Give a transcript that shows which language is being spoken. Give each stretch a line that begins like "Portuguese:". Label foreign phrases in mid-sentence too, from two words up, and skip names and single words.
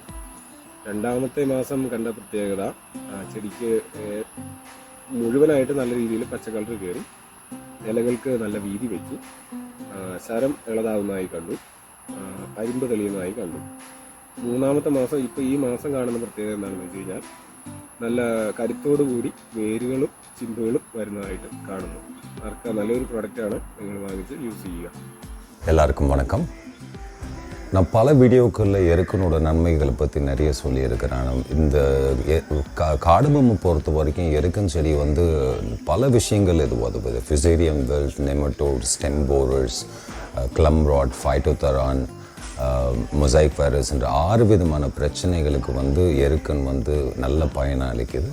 Malayalam: രണ്ടാമത്തെ മാസം കണ്ട പ്രത്യേകത, ചെടിക്ക് മുഴുവനായിട്ട് നല്ല രീതിയിൽ പച്ച കളർ കയറി, ഇലകൾക്ക് നല്ല വീതി വെച്ചു, ശരം ഇളതാവുന്നതായി കണ്ടു, അരിമ്പ് തെളിയുന്നതായി കണ്ടു. മൂന്നാമത്തെ മാസം, ഇപ്പോൾ ഈ മാസം കാണുന്ന പ്രത്യേകത എന്താണെന്ന് വെച്ച് കഴിഞ്ഞാൽ നല്ല കരുത്തോടു കൂടി വേരുകളും ചിമ്പുകളും വരുന്നതായിട്ട് കാണുന്നു. അർക്ക നല്ലൊരു പ്രൊഡക്റ്റാണ്, നിങ്ങൾ വാങ്ങിച്ച് യൂസ് ചെയ്യുക.
Tamil: எல்லாருக்கும் வணக்கம். நான் பல வீடியோக்களில் எருக்கனோட நன்மைகளை பற்றி நிறைய சொல்லியிருக்கிறேன். இந்த காடமம் பொறுத்த வரைக்கும் எருக்கன் செடி வந்து பல விஷயங்கள் இது உதவுது.
English: fusarium wilt, nematode, stem borers, clump rot, phytophthora, mosaic virus
Tamil: என்ற 6 விதமான பிரச்சனைகளுக்கு வந்து எருக்கன் வந்து நல்ல பயனை அளிக்குது.